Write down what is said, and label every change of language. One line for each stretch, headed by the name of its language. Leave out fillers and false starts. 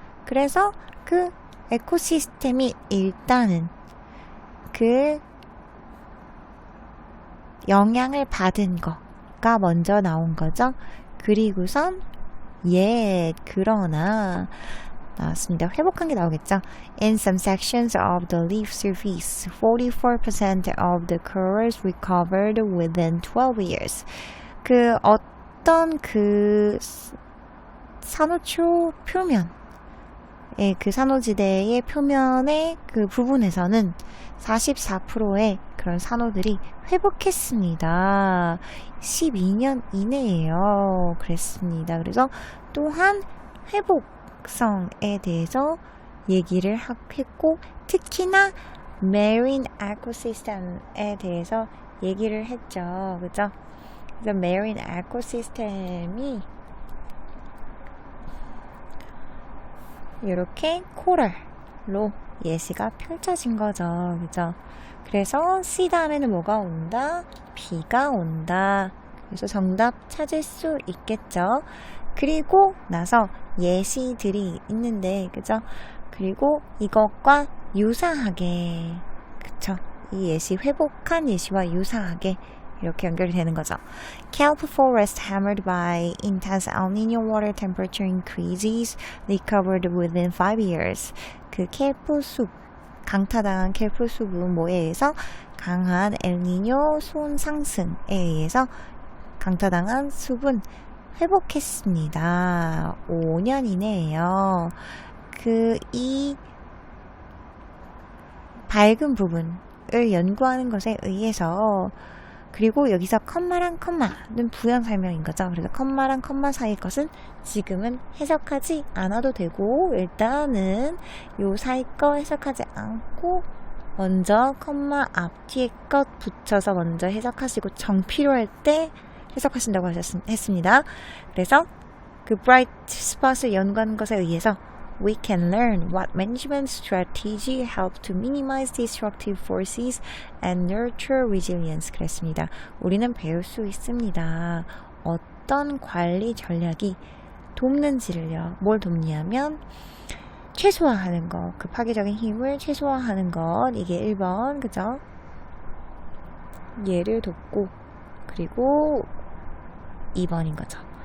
Korean: 그래서 그 에코시스템이 일단은 그 영향을 받은 거가 먼저 나온 거죠. 그리고선 그러나 나왔습니다. 회복한 게 나오겠죠.
English: In some sections of the leaf surface, 44% of the corals recovered within 12 years.
Korean: 그 어떤 그 산호초 표면, 그 산호지대의 표면의 그 부분에서는 44%의 그런 산호들이 회복했습니다. 12년 이내에요. 그랬습니다. 그래서 또한 회복성에 대해서 얘기를 했고 특히나 marine ecosystem에 대해서 얘기를 했죠. 그죠? 그래서 marine ecosystem이 이렇게 코랄로 예시가 펼쳐진 거죠. 그죠? 그래서 C 다음에는 뭐가 온다? B가 온다. 그래서 정답 찾을 수 있겠죠. 그리고 나서 예시들이 있는데, 그죠? 그리고 이것과 유사하게, 그쵸? 이 예시, 회복한 예시와 유사하게 이렇게 연결이 되는 거죠.
English: Kelp forest hammered by intense El Niño water temperature increases recovered within 5 years.
Korean: 그 켈프 숲, 강타당한 켈프 수분 뭐에 의해서 강한 엘니뇨 수온 상승에 의해서 강타당한 수분 회복했습니다. 5년 이내에요. 이 밝은 부분을 연구하는 것에 의해서 그리고 여기서 컴마랑 컴마는 부연 설명인 거죠. 그래서 컴마랑 컴마 사이의 것은 지금은 해석하지 않아도 되고 일단은 요 사이 거 해석하지 않고 먼저 컴마 앞뒤에 것 붙여서 먼저 해석하시고 정 필요할 때 해석하신다고 했습니다. 그래서 그 bright spot을 연구하는 것에 의해서
English: we can learn what management strategy help to minimize destructive forces and nurture resilience.
Korean: 그랬습니다. 우리는 배울 수 있습니다. 어떤 관리 전략이 돕는지를요. 뭘 돕냐면 최소화하는 것, 그 파괴적인 힘을 최소화하는 것. 이게 1번, 그죠? 얘를 돕고 그리고 2번인 거죠.